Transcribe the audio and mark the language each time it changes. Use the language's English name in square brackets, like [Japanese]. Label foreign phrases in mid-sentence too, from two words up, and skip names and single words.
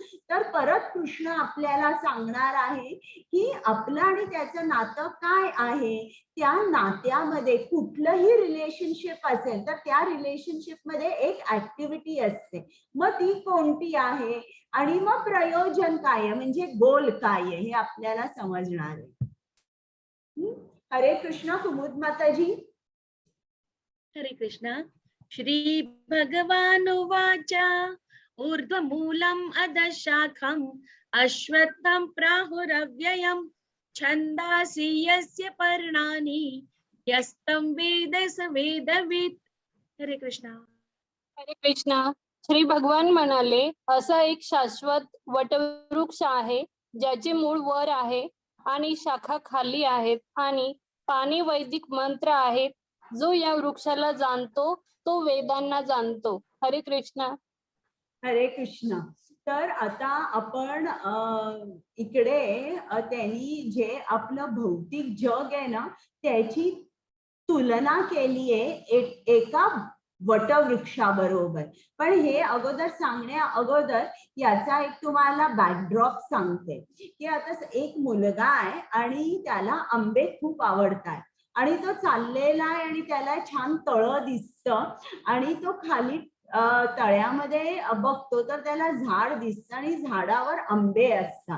[Marathi] तर परत कृष्ण आपल्याला सांगणार आहे की आपलं आणि त्याचं नातं काय आहे. त्या नात्यामध्ये कुठलंही रिलेशनशिप असेल तर त्या रिलेशनशिप मध्ये एक ऍक्टिव्हिटी असते, मग ती कोणती आहे आणि मग प्रयोजन काय आहे, म्हणजे गोल काय आहे हे आपल्याला समजणार आहे. हरे कृष्ण. कुमुद माताजी. हरे कृष्ण. [Sanskrit] श्री भगवानुवाच ऊर्ध्वमूलम् अधशाखम् अश्वत्थं प्राहुरव्ययम् छन्दांसि यस्य पर्णानि यस्तं वेद स वेदवित्. [Marathi] हरे कृष्ण. हरे कृष्णा. श्री भगवान म्हणाले, असा एक शाश्वत वटवृक्ष आहे ज्याचे मूळ वर आहे आणि शाखा खाली आहेत आणि पाने वैदिक मंत्र आहेत. जो या वृक्षाला जाणतो तो वेदांना जाणतो. हरे कृष्णा. हरे कृष्ण. तर आता आपण इकडे त्यांनी जे आपलं भौतिक जग आहे ना त्याची तुलना केली आहे एका वटवृक्षाबरोबर. पण हे अगोदर सांगण्या अगोदर याचा एक तुम्हाला बॅकड्रॉप सांगते की आता एक मुलगा आहे आणि त्याला आंबे खूप आवडतात आणि तो चाललेला आहे आणि त्याला छान तळं दिसतं आणि तो खाली तळ्यामध्ये बघतो तर त्याला झाड दिसतं आणि झाडावर आंबे असतात.